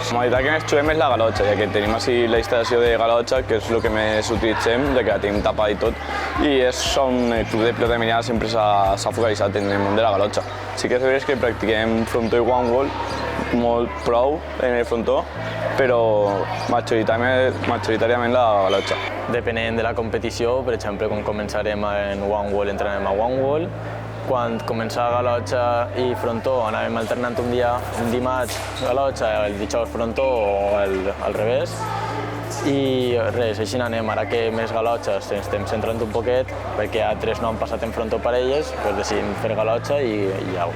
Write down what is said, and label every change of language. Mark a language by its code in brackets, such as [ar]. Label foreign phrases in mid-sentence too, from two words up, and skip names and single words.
[ca] La modalitat que més juguem és la galotxa, ja que tenim així la instal·lació de galotxa, que és el que més utilitzem, ja que la tenim tapada i tot, i és on el club de pilota de Meliana sempre s'ha focalitzat en el món de la galotxa. Sí que és veritat que practiquem frontó i [en] one wall, [ca] molt prou en el frontó, però majoritàriament la galotxa. Depenent de la competició, per exemple, quan començarem en [en] one wall, [ca] entrenem a [en] one wall. [ca] Quan començava galotxa i frontó anàvem alternant un dimarts galotxa, el dijous frontó o al revés. I res, així anem. Ara que més galotxes ens estem centrant un poquet, perquè altres no han passat en frontó parelles, doncs decidim fer galotxa i au.